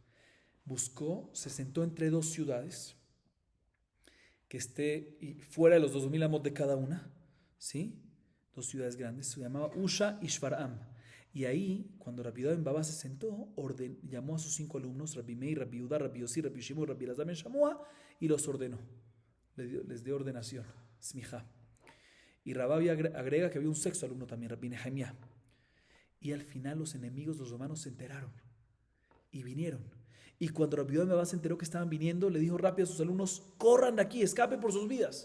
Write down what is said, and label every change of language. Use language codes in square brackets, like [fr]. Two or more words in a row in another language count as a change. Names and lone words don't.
[es] Se sentó entre 2 ciudades, que esté fuera de los 2000 amot de cada una, ¿sí? 2 ciudades grandes, se llamaba Usha y Shfar'am. Y ahí, cuando Rabbi Yehudá ben Baba se sentó, llamó a sus 5 alumnos, Rabbi Meir, Rabbi Yehudá, Rabbi Yossi, Rabbi Shimon, Rabbi Elazar ben Shamua, y los ordenó. Les dio ordenación, smijá. Y Rabbi agrega que había un 6º alumno también, Rabbi Nehemiah. Y al final los enemigos, los romanos, se enteraron y vinieron. Y cuando Rabbi Yehudá ben Baba se enteró que estaban viniendo, le dijo rápido a sus alumnos, corran de aquí, escapen por sus vidas.